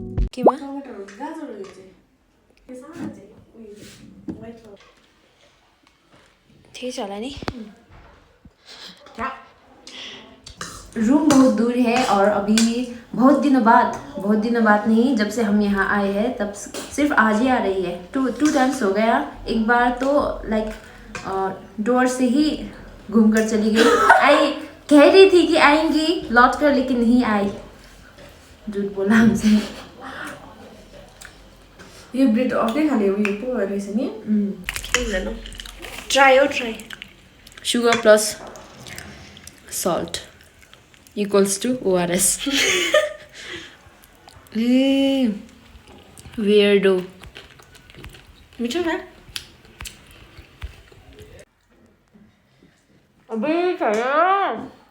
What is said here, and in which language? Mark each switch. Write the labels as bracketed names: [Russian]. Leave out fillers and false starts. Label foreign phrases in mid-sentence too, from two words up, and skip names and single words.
[Nepali] केमा ठिकै छ होला नि [Hindi] रूम बहुत दूर है और अभी बहुत दिनों बाद नहीं, जब से हम यहाँ आए हैं तब सिर्फ आज ही आ रही है। [English] two times [Hindi] हो गया। एक बार तो लाइक डोर से ही घूम कर चली गई। आई कह रही थी कि आएंगी लौट कर, लेकिन नहीं आई, झूठ बोला हमसे। [Nepali] ये ब्रेड अर्कै खाले उयो पो रहेछ नि [English] ट्राई sugar plus salt equals to ORS. Weirdo. [Nepali] मिठो न [Hindi] अबे खाया